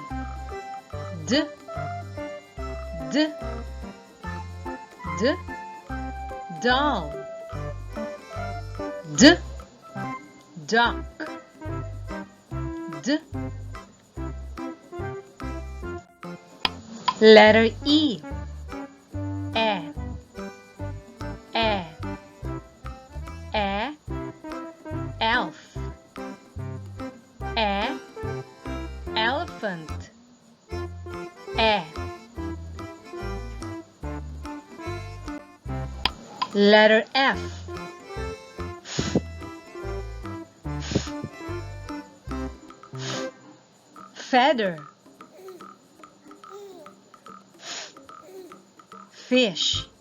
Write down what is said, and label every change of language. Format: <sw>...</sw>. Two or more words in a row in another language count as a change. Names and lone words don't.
<en>D. D. D. Doll. D. Duck. D. Letter E. E. E. E. Elf. E. Elephant. E. Letter F. Feather. Fish.</en>